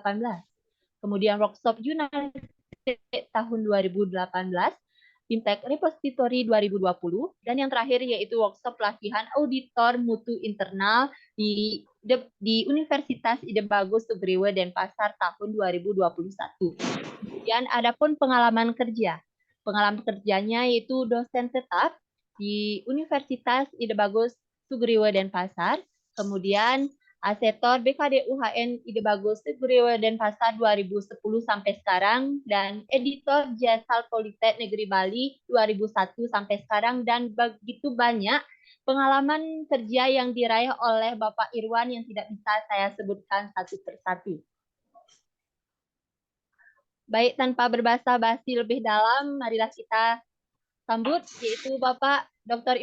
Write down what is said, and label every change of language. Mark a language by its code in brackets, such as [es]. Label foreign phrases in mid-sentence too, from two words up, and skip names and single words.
[id] Kemudian workshop jurnalistik tahun 2018, BIMTEK Repository 2020, dan yang terakhir yaitu workshop pelatihan auditor mutu internal di Universitas Ide Bagus Sugriwe Denpasar tahun 2021. Kemudian adapun pengalaman kerja. Pengalaman kerjanya yaitu dosen tetap di Universitas Ide Bagus Sugriwe Denpasar. Kemudian asetor BKD UHN Ide Bagus Sugriwe Denpasar 2010 sampai sekarang, dan editor Jasal Politek Negeri Bali 2001 sampai sekarang, dan begitu banyak pengalaman kerja yang diraih oleh Bapak Irwan yang tidak bisa saya sebutkan satu persatu. Baik, tanpa berbasa-basi lebih dalam, marilah kita sambut, yaitu Bapak Dr.